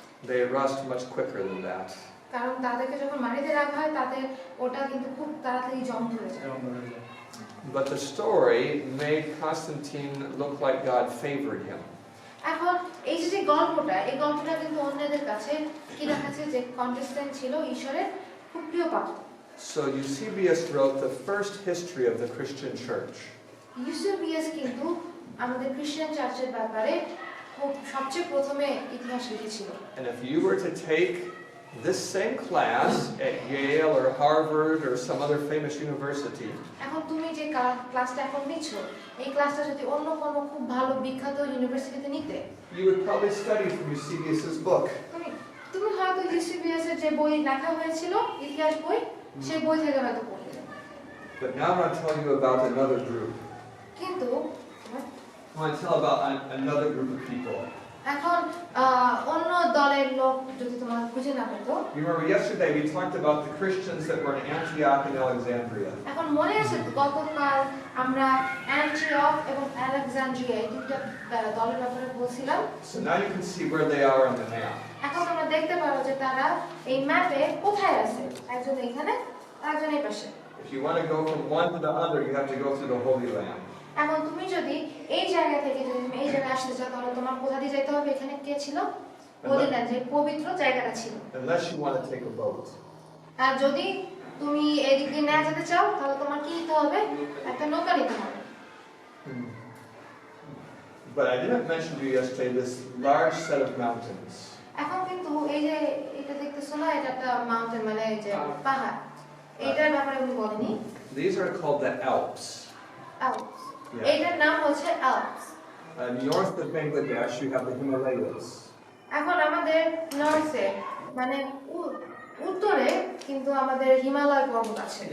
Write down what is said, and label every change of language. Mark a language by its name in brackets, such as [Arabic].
[English] They rust much quicker than that. [Bangla] কারণ তাদেরকে যখন মাটিতে রাখা হয় তাদের ওটা কিন্তু খুব তাড়াতাড়ি জং ধরে যায়। [English] But the story made Constantine look like God favored him. [Bangla] এখন এই যে গল্পটা, এই গল্পটা কিন্তু অন্যদের কাছে কি দেখাচ্ছে যে কনটেস্ট্যান্ট ছিল ঈশ্বরের খুব প্রিয় পাত্র। [English] So Eusebius wrote the first history of the Christian church. [Bangla] ইউসেবিয়াস কিন্তু আমাদের খ্রিস্টান চার্চের ব্যাপারে খুব সবচেয়ে প্রথমে ইতিহাস লিখেছিল। [English] And if you were to take this same class at Yale or Harvard or some other famous university, [Bangla] এখন তুমি যে ক্লাসটা এখন নিচ্ছ, এই ক্লাসটা যদি অন্য কোনো খুব ভালো বিখ্যাত ইউনিভার্সিটিতে নিতে, [English] you would probably study from Eusebius's book. [Bangla] তুমি হয়তো ইউসেবিয়াস এর যে বই লেখা হয়েছিল ইতিহাস বই, সেই বই থেকে হয়তো পড়তে। [English] But now I want to tell you about another group. [Bangla] কিন্তু [English] I want to tell about another group of people. [Bangla] এখন অন্য দলের লোক যদি তোমার খুঁজে না পেতো, [English] You remember yesterday we talked about the Christians that were in Antioch and Alexandria. [Bangla] এখন মনে আছে তো গতকাল আমরা অ্যান্টিওক এবং আলেকজান্দ্রিয়া এই দুটো দলের ব্যাপারে বলছিলাম। [English] So now you can see where they are on the map. [Bangla] এখন তোমরা দেখতে পারো যে তারা এই ম্যাপে কোথায় আছে, একজন এখানে একজন এই পাশে। [English] If you want to go from one to the other, you have to go through the Holy Land. [Bangla] এখন তুমি যদি এই জায়গা থেকে যদি তুমি এই জায়গায় আসতে চাও তাহলে তোমার কোথা দিয়ে যেতে হবে? এখানে কে ছিল? হোলি ল্যান্ড, যে পবিত্র জায়গাটা ছিল। [English] Unless you want to take a boat. [Bangla] আর যদি তুমি এদিক দিয়ে না যেতে চাও তাহলে তোমার কি নিতে হবে? একটা নৌকা নিতে হবে। [English] But I didn't mention to you yesterday this large set of mountains. [Bangla] এখন কিন্তু এই যে এটা দেখতেছো না, এটা একটা মাউন্টেন মানে এই যে পাহাড়, এটার ব্যাপারে আমি বলিনি। [English] These are called the Alps. [Bangla] Alps, [English] Yeah. [Bangla] এটার নাম হচ্ছে Alps. [English] North of Bangladesh, you have the Himalayas. [Bangla] এখন আমাদের নর্থে মানে উত্তরে কিন্তু আমাদের হিমালয় পর্বত আছে।